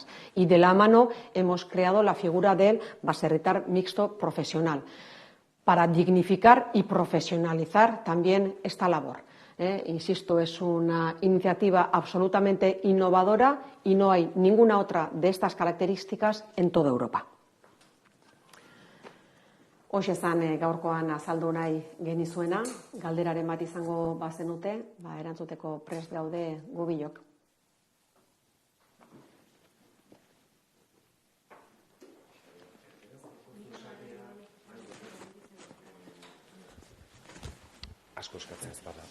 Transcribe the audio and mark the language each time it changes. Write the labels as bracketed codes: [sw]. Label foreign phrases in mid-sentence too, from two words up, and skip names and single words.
[es] Y de la mano hemos creado la figura del baserritar mixto profesional para dignificar y profesionalizar también esta labor. Insisto, es una iniciativa absolutamente innovadora y no hay ninguna otra de estas características en toda Europa. [eu] Hoxe zan gaurkoan azaldu nahi genizuena, galderaren bat izango bazenute, erantzuteko prest gaude gu biok. Asko eskatzen ez bada.